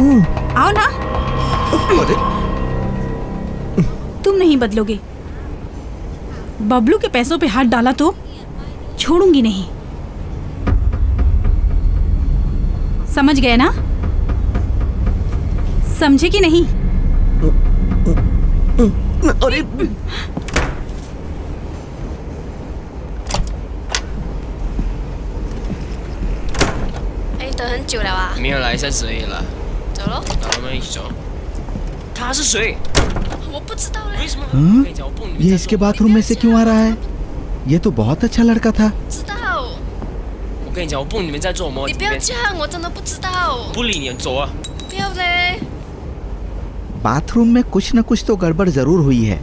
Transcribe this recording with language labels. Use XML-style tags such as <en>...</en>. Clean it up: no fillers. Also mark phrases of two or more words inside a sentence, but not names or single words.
<hi>आओ ना। तुम नहीं बदलोगे। बबलू के पैसों पे हाथ डाला तो छोड़ूंगी नहीं। समझ गए ना? समझे कि नहीं? अरे</hi> <zh>哎，等很久了啊。没有来3十而已了，走喽。我们一起走。他是谁？我不知道嘞。为什么？</zh> <hi>ये इसके बाथरूम में से क्यों आ रहा है? ये तो बहुत अच्छा लड़का था।</hi> <zh>知道。我跟你讲，我不理你们在做什么。你不要这样，我真的不知道。不理你，走啊！不要嘞。</zh> <hi>बाथरूम में कुछ न कुछ तो गड़बड़ जरूर हुई है।</hi>